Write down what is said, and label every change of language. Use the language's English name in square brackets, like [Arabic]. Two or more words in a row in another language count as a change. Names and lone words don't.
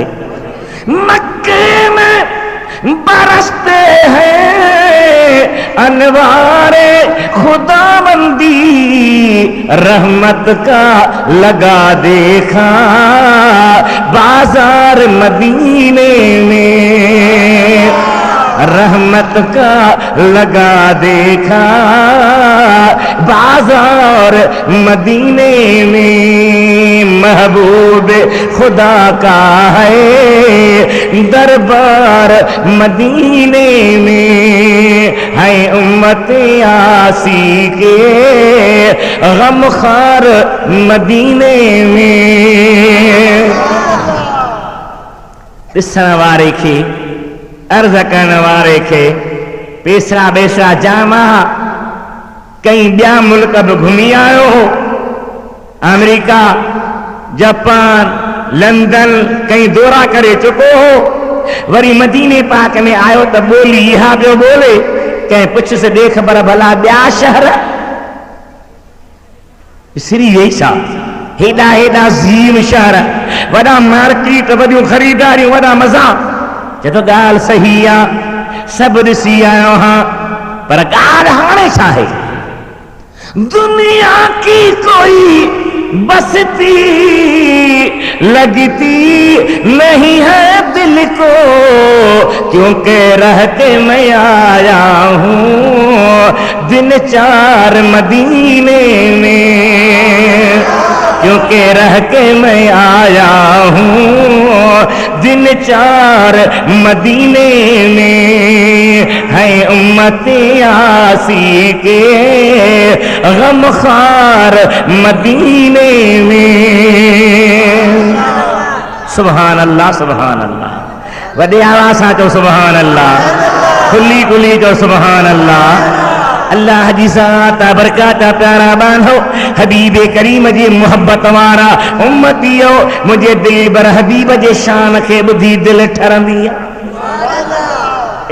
[Urdu] مکے میں برستے ہیں انوارِ خداوندی، رحمت کا لگا دیکھا بازار مدینے میں، رحمت کا لگا دیکھا بازار مدینے میں. محبوبِ خدا کا ہے دربار مدینے میں، ہے امتِ عاصی کے غمخوار مدینے میں. [Sindhi] ॾिसण वारे खे, अर्ज़ करण वारे खे पेसरा बेसरा जामा, कई ॿिया मुल्क बि घुमी आयो हो, अमेरिका, जापान, लंदन, कई दौरा करे चुको हो। वरी मदीने पाक में आयो त ॿोली इहा पियो ॿोले। कंहिं पुछियुसि ॾे ख़बर भला ॿिया शहर? विसरी वई छा? हेॾा हेॾा ज़ीम शहर, वॾा मार्केट, वॾियूं ख़रीदारियूं, वॾा मज़ा। चए थो ॻाल्हि सही आहे, सभु ॾिसी आयो हां, पर ॻाल्हि हाणे छा आहे? [Urdu] دنیا کی کوئی بستی لگتی نہیں ہے دل کو, کیونکہ رہ کے میں آیا ہوں دن چار مدینے میں، کیونکہ رہ کے میں آیا ہوں دن چار مدینے میں، ہے امتِ عاصی کے غمخوار مدینے میں. [Arabic] سبحان الله سبحان الله. [Sindhi] वॾे आवाज़ सां चओ [Arabic] سبحان الله, [Sindhi] खुली खुली चओ [Arabic] سبحان الله. [Sindhi] अल्लाह जी ज़ात बरकत प्यारा बांधो, हबीब करीम जी मोहब्बत वारा उम्मतियो, मुझे दिल बर हबीब जे शान खे ॿुधी दिल ठरंदी आहे।